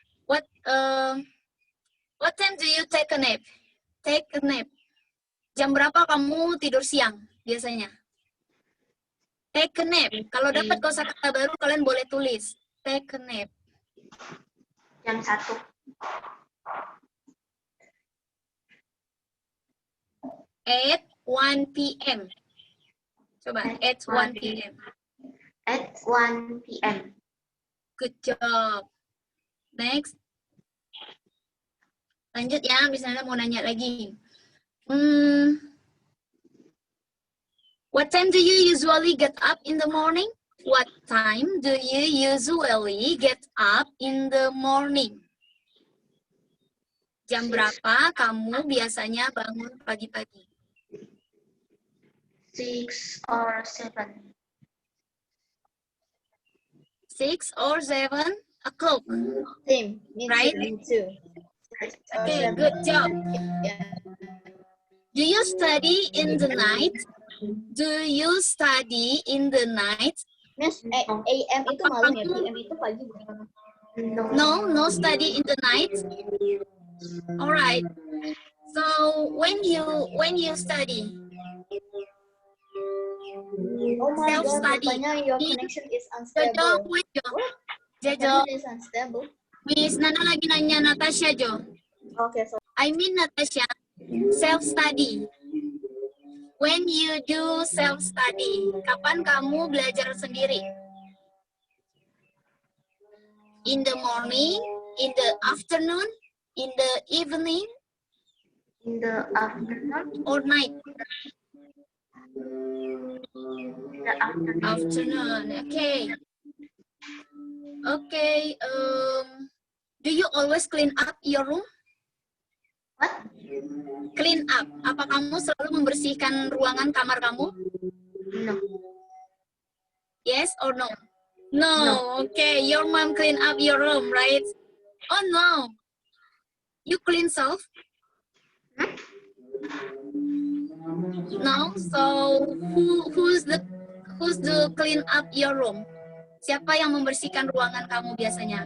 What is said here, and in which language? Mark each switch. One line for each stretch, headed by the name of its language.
English: What time do you take a nap? Take a nap.
Indonesian: Jam berapa kamu tidur siang biasanya?
English: Take a nap.
Indonesian: Kalau dapat kosakata baru, kalian boleh tulis. Take a nap. Jam 1.
English: At 1 p.m.
Indonesian: Coba,
English: at 1 p.m. At 1 p.m. Good job. Next.
Indonesian: Lanjut ya, misalnya mau nanya lagi.
English: What time do you usually get up in the morning? What time do you usually get up in the morning?
Indonesian: Jam berapa kamu biasanya bangun pagi-pagi?
English: 6 or 7. 6 or 7 o'clock. Same. Me Right? too. Me too. Okay, good job. Yeah. Do you study in the night? Do you study in the night?
Indonesian: Miss, AM itu malam ya, PM itu pagi bukan?
English: No study in the night. All right. So when you study, Oh my God, self-study.
Indonesian: rupanya
English: your connection is Jojo, unstable. wait, Jo. What? Jojo, Connection is unstable.
Indonesian: Miss Nana lagi nanya Natasha, Jo.
English: Okay, so I mean Natasha, self-study. When you do self-study,
Indonesian: kapan kamu belajar sendiri?
English: In the morning, in the afternoon, in the evening, In the afternoon. or night? The afternoon. Afternoon, okay. Okay, do you always clean up your room? What? Clean up.
Indonesian: Apa kamu selalu membersihkan ruangan kamar kamu?
English: No. Yes or no? No. Okay. Your mom clean up your room, right? Oh no. You clean self? No. So who's the clean up your room?
Indonesian: Siapa yang membersihkan ruangan kamu biasanya?